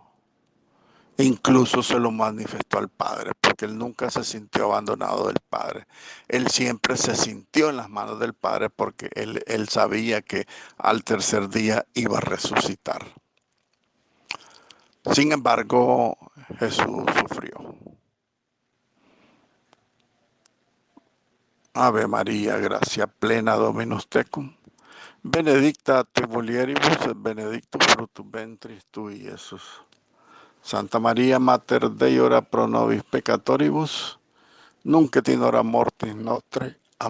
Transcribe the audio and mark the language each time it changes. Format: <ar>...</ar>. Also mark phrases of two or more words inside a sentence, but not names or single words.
<es>Incluso se lo manifestó al Padre, porque él nunca se sintió abandonado del Padre. Él siempre se sintió en las manos del Padre porque él sabía que al tercer día iba a resucitar. Sin embargo, Jesús sufrió.</es> <la>Ave María, gracia plena, Dominus tecum. Benedicta tu mulieribus et benedictus fructus ventris tui, Jesús. Santa María, Mater Dei, ora pro nobis peccatoribus, nunc et in hora mortis nostre.</la>